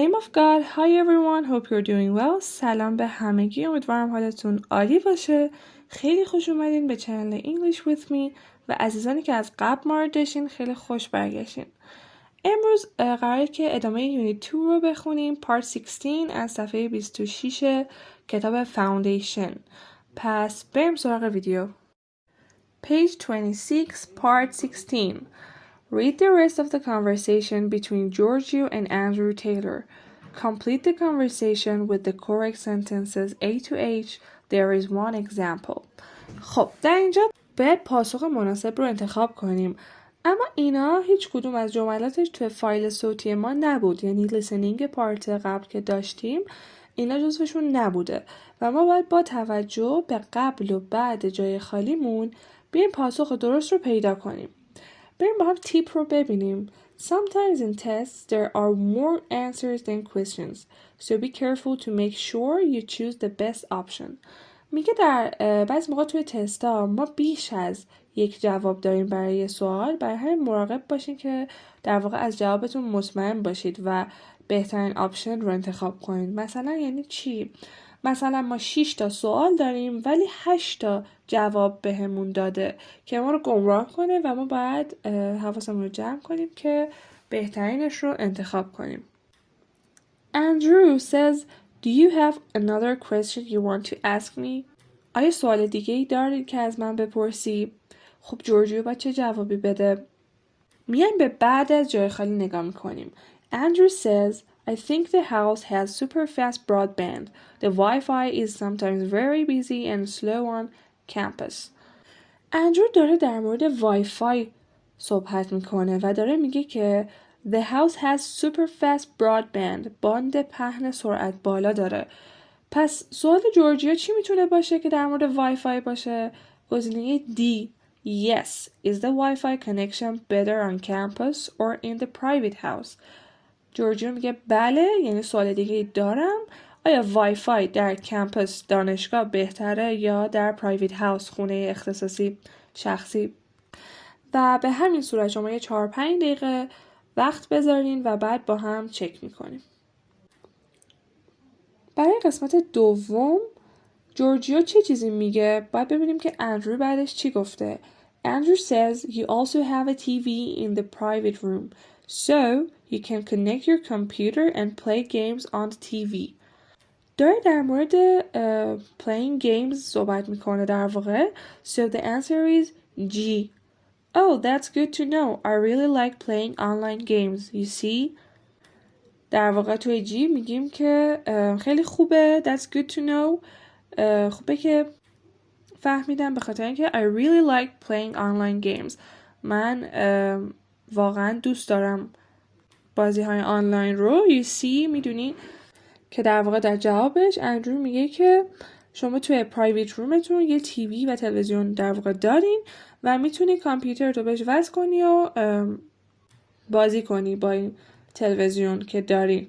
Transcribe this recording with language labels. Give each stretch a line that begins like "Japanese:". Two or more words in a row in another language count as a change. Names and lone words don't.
English: of God, hi everyone, hope you're doing well.
Persian: سلام به همگی، امیدوارم حالتون عالی باشه. خیلی خوش اومدین به چنل English with me و عزیزانی که از قبل ما رو داشتین خیلی خوش برگشتین. امروز قراره که ادامه یونیت 2 رو بخونیم، پارت 16 از صفحه 26 کتاب فاوندیشن. پس بریم سراغ ویدیو.
English: Page 26, part 16. Read the rest of the conversation between Georgio and Andrew Taylor. Complete the conversation with the correct sentences A to H. There is one example.
Persian: خب در اینجا باید پاسخ مناسب رو انتخاب کنیم. اما اینا هیچ کدوم از جملاتش توی فایل صوتی ما نبود. یعنی لیسنینگ پارت قبل که داشتیم اینا جزوشون نبوده و ما باید با توجه به قبل و بعد جای خالیمون بیایم پاسخ درست رو پیدا کنیم. بریم با هم تیپ رو ببینیم.
English: Sometimes in tests there are more answers than questions. So be careful to make sure you choose the best option.
Persian: میگه در بعضی موقع توی تستا ما بیش از یک جواب داریم برای سوال، برای همین مراقب باشین که در واقع از جوابتون مطمئن باشید و بهترین آپشن رو انتخاب کنید. مثلا یعنی چی؟ مثلا ما 6 تا سوال داریم ولی 8 تا جواب بهمون داده که ما رو گمراه کنه و ما باید حواسمون رو جمع کنیم که بهترینش رو انتخاب کنیم.
English: Andrew says, do you have another question you want to ask me?
Persian: آیا سوال دیگه ای دارید که از من بپرسی؟ خب جورجیو باید چه جوابی بده؟ میایم به بعد از جای خالی نگاه میکنیم.
English: Andrew says, I think the house has super fast broadband. The Wi-Fi is sometimes very busy and slow on campus.
Persian: اندرو داره در مورد وای فای صحبت میکنه و داره میگه که
English: The house has super fast broadband.
Persian: باند پهن سرعت بالا داره. پس سوال جورجیا چی میتونه باشه که در مورد وای فای باشه؟ گزینه D. Yes.
English: Is the Wi-Fi connection better on campus or in the private house?
Persian: جورجیو میگه بله، یعنی سوال دیگه دارم. آیا وای فای در کمپس دانشگاه بهتره یا در
English: private house
Persian: خونه اختصاصی شخصی؟ و به همین صورت شما یه 4-5 دقیقه وقت بذارین و بعد با هم چک میکنیم. برای قسمت دوم جورجیو چه چیزی میگه؟ باید ببینیم که اندرو بعدش چی گفته.
English: Andrew says you also have a TV in the private room, so you can connect your computer and play games on the TV.
Persian: داره در مورد
English: playing games
Persian: صحبت میکنه در واقع.
English: So the answer is G. Oh, that's good to know. I really like playing online games. You see?
Persian: در واقع توی G میگیم که خیلی خوبه.
English: That's good to know.
Persian: خوبه که فهمیدم به خاطر اینکه
English: I really like playing online games.
Persian: من واقعا دوست دارم بازی های آنلاین رو.
English: You see
Persian: میدونی که در واقع در جوابش اندرو میگه که شما توی پرایویت رومتون یه تیوی و تلویزیون در واقع دارین و میتونی کامپیوتر رو بهش وصل کنی و بازی کنی با این تلویزیون که دارین.